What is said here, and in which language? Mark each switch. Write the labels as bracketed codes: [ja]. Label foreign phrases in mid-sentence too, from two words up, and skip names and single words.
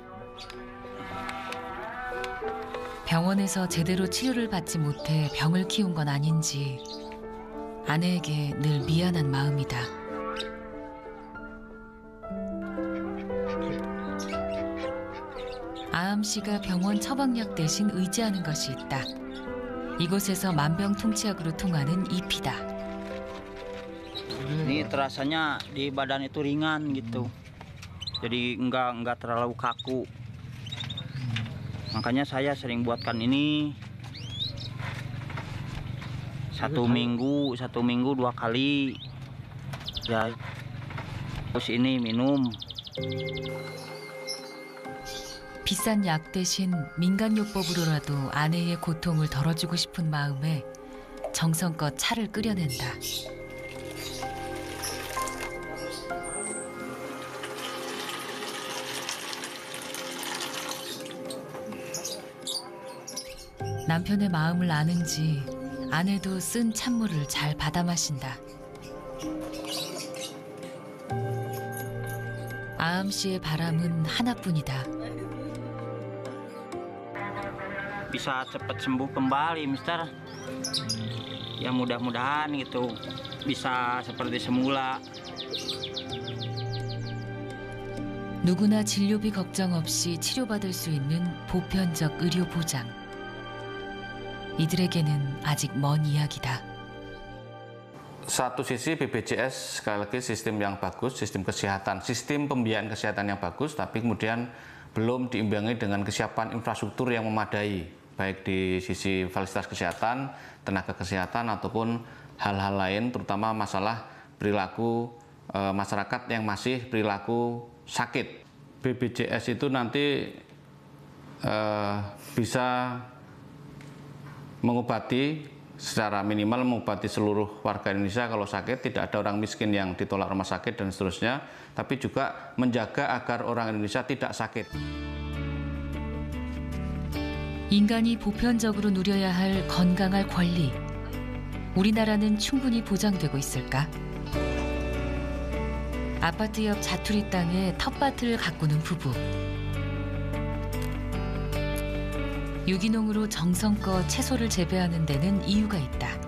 [ko] 병원에서 제대로 치료를 받지 못해 병을 키운 건 아닌지 아내에게 늘 미안한 마음이다. 아암 씨가 병원 처방약 대신 의지하는 것이 있다. 이곳에서 만병통치약으로 통하는 이피다. [id] Ini terasanya di badan itu ringan gitu, jadi enggak terlalu kaku. Makanya saya sering buatkan ini 1 minggu 2 kali. Ya, terus ini minum. [ko] 비싼 약 대신 민간요법으로라도 아내의 고통을 덜어주고 싶은 마음에 정성껏 차를 끓여낸다. 남편의 마음을 아는지 아내도 쓴 찬물을 잘 받아 마신다. 아암 씨의 바람은 하나뿐이다. [id] Bisa cepat sembuh kembali, Mister. Ya mudah-mudahan gitu bisa seperti semula. [ko] 누구나 진료비 걱정 없이 치료받을 수 있는 보편적 의료 보장. 이들에게는 아직 먼 이야기다. [id] Satu sisi BPJS sekali lagi sistem yang bagus, sistem kesehatan, sistem pembiayaan kesehatan yang bagus, tapi kemudian belum diimbangi dengan kesiapan infrastruktur yang memadai, baik di sisi fasilitas kesehatan, tenaga kesehatan, ataupun hal-hal lain, terutama masalah perilaku masyarakat yang masih perilaku sakit. BPJS itu nanti bisa mengobati secara minimal, mengobati seluruh warga Indonesia kalau sakit, tidak ada orang miskin yang ditolak rumah sakit dan seterusnya, tapi juga menjaga agar orang Indonesia tidak sakit. [ko] 인간이 보편적으로 누려야 할 건강할 권리. 우리나라는 충분히 보장되고 있을까? 아파트 옆 자투리 땅에 텃밭을 가꾸는 부부. 유기농으로 정성껏 채소를 재배하는 데는 이유가 있다.